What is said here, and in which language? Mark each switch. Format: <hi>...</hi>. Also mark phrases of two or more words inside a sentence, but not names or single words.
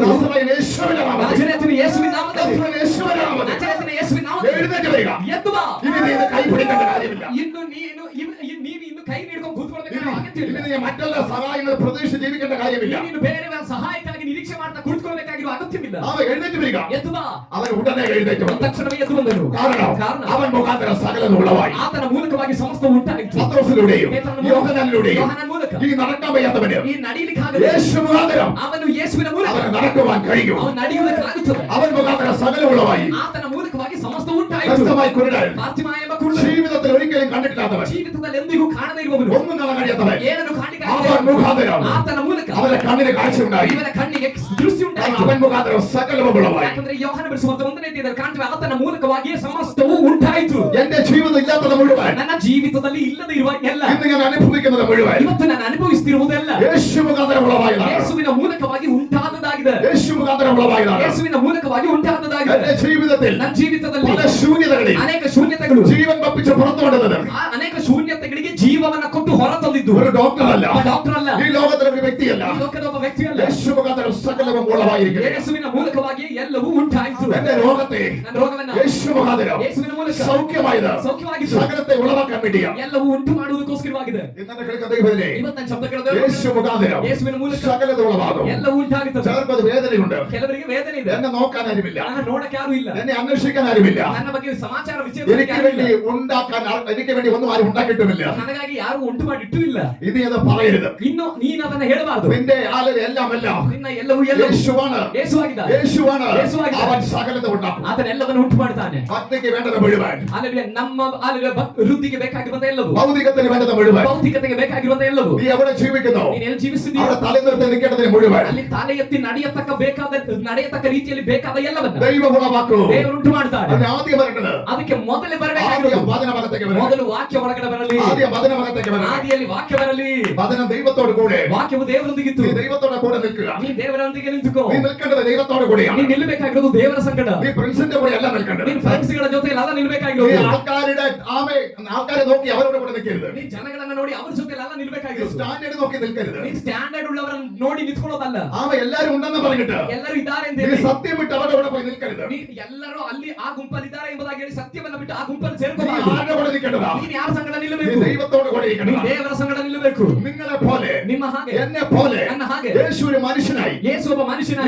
<ml>നസറേയൻ യേശുവിന്റെ നാമത്തിൽ,</ml> <kn>ನಜರೇತಿನ ಯೇಸುವಿನ ನಾಮದಲ್ಲಿ,</kn> <ml>നസറേയൻ യേശുവിന്റെ നാമത്തിൽ</ml> <kn>ನಜರೇತಿನ ಯೇಸುವಿನ ನಾಮದಲ್ಲಿ</kn> <ml>എഴുന്നേറ്റ് വരിക.</ml> <kn>ಎದ್ದು ಬಾ.</kn> <ml>ഇനി നീ ഇത് കൈ പിടിക്കേണ്ട കാര്യമില്ല.</ml> <kn>ಇನ್ನು ನೀನು ನೀನು ಕೈ ಹಿಡ್ಕೊಂಡು ಕೂತ್ಕೊಳ್ಳಬೇಕು</kn> <ml>ഇനി</ml> <kn>ಅಗತ್ಯವಿಲ್ಲ.</kn> <ml>നീ മറ്റുള്ള സഹായങ്ങൾ പ്രതീക്ഷിച്ച് ജീവിക്കേണ്ട കാര്യമില്ല.</ml> <kn>ನೀನು ಬೇರೆಯವರ ಸಹಾಯಕ್ಕಾಗಿ ನಿರೀಕ್ಷೆ ಮಾಡ್ತಾ ಕೂತ್ಕೊಳ್ಬೇಕಾಗಿರುವ ಅಗತ್ಯವಿಲ್ಲ.</kn> <ml>അവൻ എഴുന്നേറ്റ് വരിക.</ml> <kn>ಎದ್ದು ಬಾ.</kn> <ml>അവൻ ഉടനെ എഴുന്നേറ്റ് വന്നു.</ml> <kn>ತಕ್ಷಣವೇ ಎದ್ದು ಬಂದನು.</kn> <ml>കാരണം അവൻ മുഖാന്തരം സകലതും ഉളവായി.</ml> <kn>ಆತನ ಮೂಲಕವಾಗಿ ಸಮಸ್ತ ಉಂಟಾಯಿತು.</kn> <ml>പത്രോസിലൂടെയും യോഹന്നാനിലൂടെയും</ml> <kn>ಯೋಹಾನನ ಮೂಲಕ</kn> <ml>ഈ നടക്കാൻ വയ്യാത്തവന്</ml> <kn>ಈ ನಡೀಲಿಕ್ಕಾಗದೆ</kn> <ml>യേശു മുഖാന്തരം</ml> <kn>ಅವನು ಯೇಸುವಿನ ಮೂಲಕ</kn> <ml>അവന് നടക്കുവാൻ കഴിയും.</ml> <kn>ಅವನು ನಡೆಯುವುದಕ್ಕಾಗುತ್ತದೆ.</kn> <ml>അവൻ മുഖാന്തരം സകലം ഉളവായി.</ml> <kn>ಆತನ ಮೂಲಕವಾಗಿ ಸಮಸ್ತ ಉಂಟಾಯಿತು.</kn> <ml>വ്യക്തമായി കുരുടൻ,</ml> <kn>ಬಾರ್ತಿಮಾಯ ಎಂಬ ಕುರುಡನು,</kn> <ml>ജീവിതത്തിൽ ഒരിക്കലും കണ്ടിട്ടില്ലാത്തവൻ,</ml> <kn>ಜೀವಿತದಲ್ಲಿ ಎಂದಿಗೂ ಕಾಣದೇ ಇರುವವನು,</kn> <ml>ഒന്നും കാണാൻ കഴിയാത്തവൻ,</ml> <kn>ಏನನ್ನು ಕಾಣಲಿಕ್ಕೆ</kn> <ml>അവൻ മുഖാന്തരം</ml> <kn>ಆತನ ಮೂಲಕ</kn> <ml>അവന്റെ കണ്ണിന് കാഴ്ച ഉണ്ടായി.</ml> <kn>ಇವನ ಕಣ್ಣಿಗೆ ದೃಷ್ಟಿ ಉಂಟಾಯಿತು.</kn> <ml>അവൻ മുഖാന്തരം സകലവും ഉളവായി.</ml> <kn>ಯಾಕಂದ್ರೆ ಯೋಹಾನ ಬಿಡಿಸುವಂತ ಒಂದನೇ ಅಧ್ಯಾಯದಲ್ಲಿ ಕಾಣ್ತೇವೆ, ಆತನ ಮೂಲಕವಾಗಿಯೇ ಸಮಸ್ತವೂ ಉಂಟಾಯಿತು.</kn> <ml>എന്റെ ജീവിതം ഇല്ലാത്തത് മുഴുവൻ,</ml> <kn>ನನ್ನ ಜೀವಿತದಲ್ಲಿ ಇಲ್ಲದೆ ಇರುವ ಎಲ್ಲ,</kn> <ml>ഇന്ന് ഞാൻ അനുഭവിക്കുന്നത് മുഴുവൻ</ml> <kn>ಇವತ್ತು ನಾನು ಅನುಭವಿಸುತ್ತಿರುವುದೆಲ್ಲ</kn> <ml>യേശു മുഖാന്തരം ഉളവായതാണ്.</ml> <kn>ಯೇಸುವಿನ ಮೂಲಕವಾಗಿ ಉಂಟಾದದಾಗಿದೆ.</kn> <ml>യേശു മുഖാന്തരം ഉളവായതാണ്.</ml> <kn>ಯೇಸುವಿನ ಮೂಲಕವಾಗಿ ಉಂಟಾದದಾಗಿದೆ.</kn> <ml>എന്റെ ജീവിതത്തിൽ</ml> <kn>ನನ್ನ ಜೀವಿತದಲ್ಲಿ</kn> <ml>പല ശൂന്യതകളിൽ</ml> <kn>ಅನೇಕ ಶೂನ್ಯತೆಗಳು,</kn> <ml>ജീവൻ പപ്പിച്ച് പുറത്തുകൊണ്ടത്</ml> <kn>ಆ ಅನೇಕ ಶೂನ್ಯತೆಗಳಿಗೆ ಜೀವವನ್ನ ಕೊಟ್ಟು ಹೊರತಂದಿದ್ದು</kn> <ml>ഒരു ഡോക്ടറല്ല,</ml> <kn>ಒಬ್ಬ ಡಾಕ್ಟರ್ ಅಲ್ಲ,</kn> <ml>ഈ ലോകത്തിലെ ഒരു വ്യക്തിയല്ല,</ml> <kn>ಈ ಲೋಕದ ಒಬ್ಬ ವ್ಯಕ್ತಿ ಅಲ್ಲ.</kn> <ml>യേശു മുഖാന്തരം സകലവും ഉളവായിരിക്കുന്നു.</ml> <kn>ಯೇಸುವಿನ ಮೂಲಕವಾಗಿ ಎಲ್ಲವೂ ಉಂಟಾಯಿತು.</kn> <ml>എന്റെ രോഗത്തെ</ml> <kn>ನನ್ನ ರೋಗವನ್ನ</kn> <ml>യേശു മുഖാന്തരം</ml> <kn>ಯೇಸುವಿನ ಮೂಲಕ</kn> <ml>സൗഖ്യമായത്</ml> <kn>ಸೌಖ್ಯವಾಗಿದ್ದು</kn> <ml>സകലത്തെ ഉളവാക്കാൻ വേണ്ടിയാ.</ml> <kn>ಎಲ್ಲವೂ ಉಂಟು ಮಾಡುವುದಕ್ಕೋಸ್ಕರವಾಗಿದೆ.</kn> <ml>ഇന്നത്തെ കേൾക്കുന്ന ദൈവത്തിനെ</ml> <kn>ಇವತ್ತು ನನ್ನ ಶಬ್ದ ಕೇಳಿದ್ರೆ</kn> <ml>യേശു മുഖാന്തരം</ml> <kn>ಯೇಸುವಿನ ಮೂಲಕ</kn> <ml>സകലത ഉളവാകും.</ml> <kn>ಎಲ್ಲವೂ ಉಂಟಾಗುತ್ತದೆ.</kn> <ml>ചിലർക്ക് അത് വേദനയുണ്ട്,</ml> <kn>ಕೆಲವರಿಗೆ ವೇದನೆ ಇದೆ,</kn> <ml>എന്നെ നോക്കാൻ ആരുമില്ല,</ml> <kn>ನನ್ನ ನೋಡಕ್ಕೆ ಯಾರು ಇಲ್ಲ,</kn> <ml>എന്നെ അന്വേഷിക്കാൻ ആരുമില്ല,</ml> <kn>ನನ್ನ ಬಗ್ಗೆ ಸಮಾಚಾರ</kn> <ml>എനിക്ക് വേണ്ടി ഉണ്ടാക്കാൻ എനിക്ക് വേണ്ടി ഒന്നും ആരും ഉണ്ടാക്കിയിട്ടുമില്ല.</ml> <kn>ನನಗಾಗಿ ಯಾರು ಉಂಟು ಮಾಡಿಟ್ಟು ಇಲ್ಲ.</kn> <ml>ഇത് എന്ന് പറയരുത്.</ml> <kn>ಇನ್ನು ನೀನು ಅದನ್ನ ಹೇಳಬಾರದು.</kn> <ml>നിന്റെ ആലര് എല്ലാം എല്ലാം</ml> <kn>ನಿನ್ನ ಎಲ್ಲವೂ ಎಲ್ಲವೂ</kn> <ml>യേശുവാണ്,</ml> <kn>ಯೇಸುವಾಗಿದ್ದಾನೆ.</kn> <ml>യേശുവാണ്.</ml> <kn>യേശുವಾಗಿದ್ದಾನೆ.</kn> <ml>അവൻ സകലത ഉണ്ടാക്കും.</ml> <kn>ಆತನ ಎಲ್ಲವನ್ನು ಉಂಟು ಮಾಡ್ತಾನೆ.</kn> <ml>ഭക്തിക്ക് വേണ്ടത് മുഴുവൻ,</ml> <kn>ಅಲ್ಲದೆ ನಮ್ಮ ವೃದ್ಧಿಗೆ ಬೇಕಾಗಿರುವಂತ ಎಲ್ಲವೂ,</kn> <ml>ഭൗതികത്തിന് വേണ്ടത് മുഴുവൻ,</ml> <kn>ಭೌತಿಕತೆಗೆ ಬೇಕಾಗಿರುವಂತ ಎಲ್ಲವೂ,</kn> <ml>നീ എവിടെ ജീവിക്കുന്നു</ml> <kn>ನೀನು ಎಲ್ಲಿ ಜೀವಿಸಿದೀಯ</kn> <ml>അവിടെ തലനിർത്തി നിൽക്കേണ്ടതിന് മുഴുവൻ</ml> <kn>ಅಲ್ಲಿ ತಲೆ ಎತ್ತಿ ನಡೆಯತಕ್ಕ ರೀತಿಯಲ್ಲಿ ಬೇಕಾದ ಎಲ್ಲವನ್ನ</kn> <ml>ദൈവം ഉളവാക്കൂ.</ml> <kn>ದೇವರು ಉಂಟು ಮಾಡ್ತಾರೆ.</kn> <ml>അതിന് ആദ്യം വരേണ്ടത്</ml> <kn>ಅದಕ್ಕೆ ಮೊದಲೇ</kn> <ml>ആദ്യം</ml> <kn>ಬರಬೇಕಾಗಿರೋದು</kn> <ml>വചനഭാഗത്തേക്ക് വരണം.</ml> <kn>ಮೊದಲು ವಾಕ್ಯ ಒಳಗಡೆ ಬರಲಿ.</kn> <ml>ആദ്യം വചനഭാഗത്തേക്ക് വരണം.</ml> <kn>ಆದಿಯಲ್ಲಿ ವಾಕ್ಯ ಬರಲಿ.</kn> <ml>വചനം ദൈവത്തോട് കൂടെ,</ml> <kn>ವಾಕ್ಯವು ದೇವರೊಂದಿಗಿತ್ತು.</kn> <ml>നീ ദൈവത്തോടെ കൂടെ നിൽക്കുക.</ml> <kn>ನೀ ದೇವರೊಂದಿಗೆ ನಿಂತುಕೋ.</kn> <ml>നീ നിൽക്കേണ്ടത് ദൈവത്തോട് കൂടെയാണ്.</ml> <kn>ನೀ ನಿಲ್ಲಬೇಕಾಗಿರೋದು ದೇವರ ಸಂಗಡ.</kn> <ml>നീ ഫ്രണ്ട്സിന്റെ കൂടെ അല്ല നിൽക്കേണ്ടത്.</ml> <kn>ನೀನು ಫ್ರೆಂಡ್ಸ್ಗಳ ಜೊತೆ ಅಲ್ಲ</kn> <ml>നീ</ml> <kn>ನಿಲ್ಲಬೇಕಾಗಿರೋದು.</kn> <ml>ആൾക്കാരെ നോക്കി അവരോട് കൂടെ നിൽക്കരുത്.</ml> <kn>ನೀ ಜನಗಳನ್ನ ನೋಡಿ ಅವ್ರ ಜೊತೆ ಅಲ್ಲ</kn> <ml>നീ</ml> <kn>ನಿಲ್ಲಬೇಕಾಗಿರೋದು.</kn> <ml>സ്റ്റാൻഡേർഡ് നോക്കി നിൽക്കരുത്.</ml> <kn>ನೀ ಸ್ಟ್ಯಾಂಡರ್ಡ್ ಉಳ್ಳವರನ್ನು ನೋಡಿ ನಿಂತ್ಕೊಳ್ಳೋದಲ್ಲ.</kn> <ml>എല്ലാരും ഉണ്ടെന്ന് പറഞ്ഞിട്ട്</ml> <kn>ಎಲ್ಲರೂ ಇದ್ದಾರೆ ಅಂತ</kn> <ml>നീ</ml> <kn>ಹೇಳಿ</kn> <ml>സത്യം വിട്ട് അവരുടെ കൂടെ പോയി നിൽക്കരുത്.</ml> <kn>ನೀನು ಎಲ್ಲರೂ ಅಲ್ಲಿ ಆ ಗುಂಪಲ್ಲಿದ್ದಾರೆ ಎಂಬುದಾಗಿ ಹೇಳಿ ಸತ್ಯವನ್ನ ಬಿಟ್ಟು ಆ ಗುಂಪಲ್ಲಿ</kn> <ml>നീ</ml> <kn>ಸೇರ್ಕೋಬಾರದು.</kn> <ml>ആരുടെ കൂടെ നിൽക്കേണ്ടതാ?</ml> <kn>ನೀನು ಯಾರ ಸಂಗಡ</kn> <ml>നീ</ml> <kn>ನಿಲ್ಲಬೇಕು?</kn> <ml>ദൈവത്തോട് കൂടെ</ml> <kn>ನೀನು</kn> <ml>ഇരിക്കണം.</ml> <kn>ದೇವರ ಸಂಗಡ ನಿಲ್ಲಬೇಕು.</kn> <ml>നിങ്ങളെ പോലെ</ml> <kn>ನಿಮ್ಮ ಹಾಗೆ</kn> <ml>എന്നെ പോലെ</ml> <kn>ನನ್ನ ಹಾಗೆ</kn> <ml>യേശു ഒരു മനുഷ്യനായി</ml> <kn>ಯೇಸು ಒಬ್ಬ</kn> <ml>ഈ</ml> <kn>ಮನುಷ್ಯನಾಗಿ</kn>